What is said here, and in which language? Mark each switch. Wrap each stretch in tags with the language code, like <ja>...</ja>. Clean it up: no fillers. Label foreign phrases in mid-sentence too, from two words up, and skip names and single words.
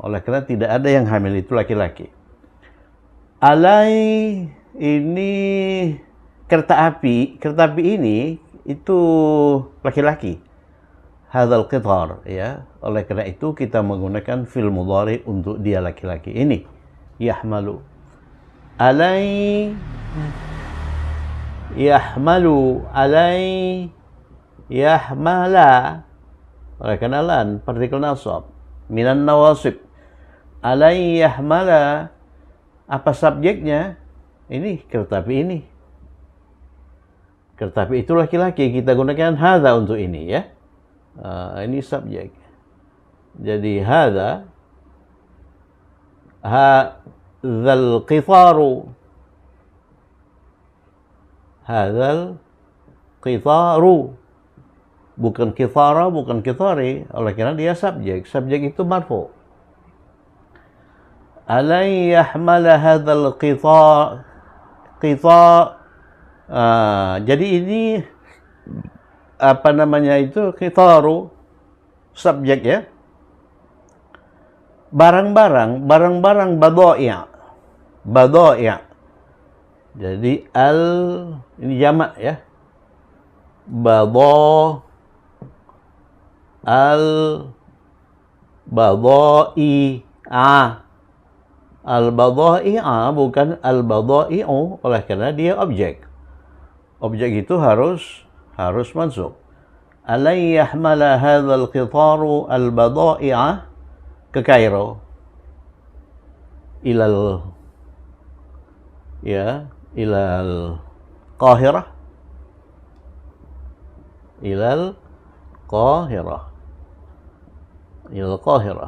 <id>Oleh karena tidak ada yang hamil itu laki-laki. Alai ini kereta api ini itu laki-laki.</id> <ar>هذا القطار, ya.</ar> <id>Oleh karena itu kita menggunakan fi'il mudhari untuk dia laki-laki ini.</id> <ar>Yahmalu. ألّا يحملُ، ألّا يحملَ.</ar> <id>Oleh karena lan partikel nasab</id> <ar>من النواصب. ألّا يحملَ,</ar> <id>apa subjeknya? Ini kereta api ini. Kereta api itu laki-laki, kita gunakan hadza untuk ini, ya. Ini subjek.</id> <ar>Jadi هذا، هذا القطارُ، هذا القطارُ, bukan qitara, bukan qitari.</ar> <id>Oleh karena dia subjek. Subjek itu marfu.</id> <ar>ألّا يحملَ هذا القطار.</ar> <id>Jadi ini apa namanya itu, qitaru, subjek, ya. Barang-barang badai'. Jadi ini jamak, ya.</id> <ar>Badai'a.</ar> <id>Al-badai'a bukan al-badai'u, oleh karena dia objek. Objek itu harus mansub.</id> <ar>ألّا يحملَ هذا القطارُ البضائعَ</ar> <id>ke Kairo.</id> <ar>إلى القاهرة. إلى القاهرة.</ar>